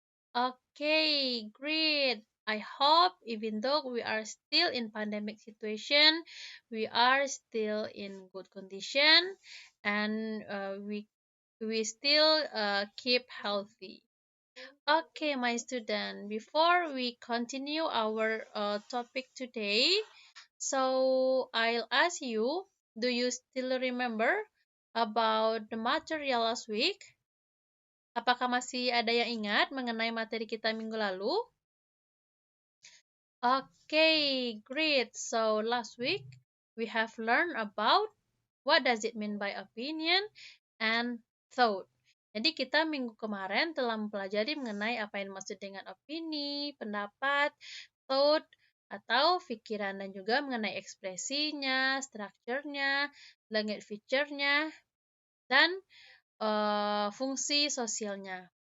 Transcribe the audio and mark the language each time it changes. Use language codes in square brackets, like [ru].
[en] Okay, great. I hope even though we are still in pandemic situation, we are still in good condition and we still keep healthy. Okay, my student, before we continue our topic today, so I'll ask you, do you still remember about the material last week? [id] Apakah masih ada yang ingat mengenai materi kita minggu lalu? [en] Okay, great. So last week we have learned about what does it mean by opinion and thought. [id] Jadi kita minggu kemarin telah mempelajari mengenai apa yang dimaksud dengan opini, pendapat, thought, atau pikiran, dan juga mengenai ekspresinya, strukturnya, language feature-nya, dan fungsi sosialnya.